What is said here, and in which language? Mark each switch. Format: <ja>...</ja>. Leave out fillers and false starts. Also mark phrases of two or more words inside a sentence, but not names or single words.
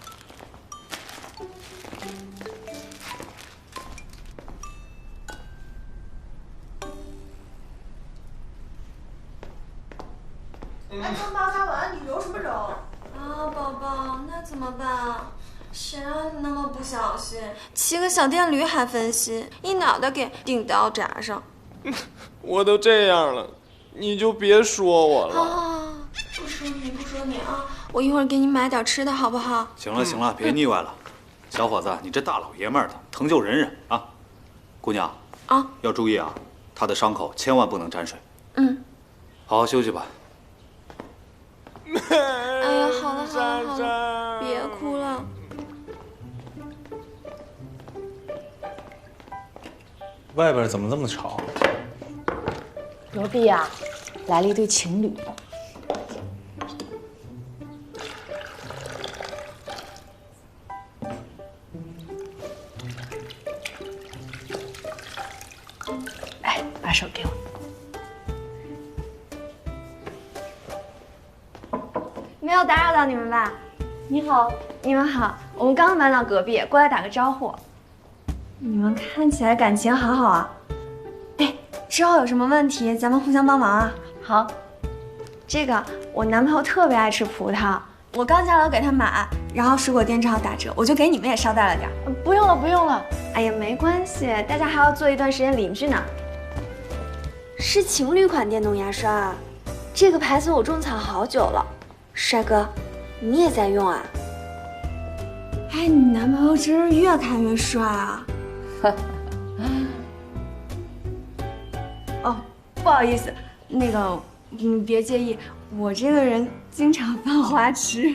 <zh>还刚拔插完，你揉什么揉？啊，宝宝，那怎么办啊？谁让你那么不小心，骑个小電驢還分心，一腦袋給頂到閘上。我都這樣了，你就別說我了。啊，不說你啊！我一會兒給你買點吃的，好不好？行了，別膩歪了。小伙子，你這大老爺們的，疼就忍忍啊。姑娘啊，要注意啊，他的傷口千萬不能沾水。嗯，好好休息吧。哎呀，好了，別哭了。外邊怎麼這麼吵？隔壁啊，來了一對情侶。哎，把手給我。沒有打擾到你們吧？你好，你們好，我們剛搬到隔壁，過來打個招呼。你們看起來感情好好啊！哎，之後有什麼問題，咱們互相幫忙啊。好。這個我男朋友特別愛吃葡萄，我剛下樓給他買，然後水果店正好打折，我就給你們也捎帶了點。不用了，不用了。哎呀，沒關係，大家還要做一段時間鄰居呢。是情侶款電動牙刷啊，這個牌子我種草好久了。帥哥，你也在用啊？哎，你男朋友真是越看越帥啊！哦，不好意思，那個你別介意，我這個人經常犯花痴。</zh>